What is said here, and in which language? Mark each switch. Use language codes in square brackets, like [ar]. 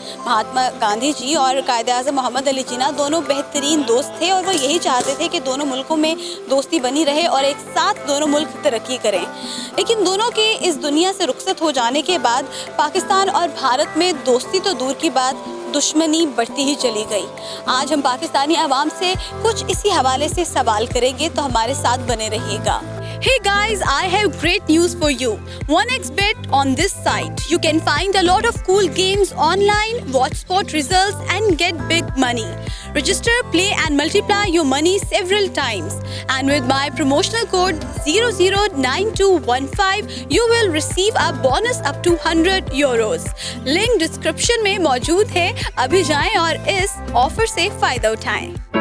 [hi] महात्मा गांधी जी और कायद-ए-आज़म मोहम्मद अली जिन्ना दोनों बेहतरीन दोस्त थे और वो यही चाहते थे कि दोनों मुल्कों में दोस्ती बनी रहे और एक साथ दोनों मुल्क तरक्की करें। लेकिन दोनों के इस दुनिया से रुखसत हो जाने के बाद पाकिस्तान और भारत में दोस्ती तो दूर की बात, दुश्मनी बढ़ती ही चली गई। आज हम पाकिस्तानी आवाम से कुछ इसी हवाले से सवाल करेंगे, तो हमारे साथ बने रहिएगा। [en] Hey guys, I have great news for you. 1xBet on this site. You can find a lot of cool games online, watch sport results and get big money. Register, play and multiply your money several times. And with my promotional code 009215, you will receive a bonus up to €100. [hi] Link description में मौजूद है। अभी जाएं और इस offer से फायदा उठाएं।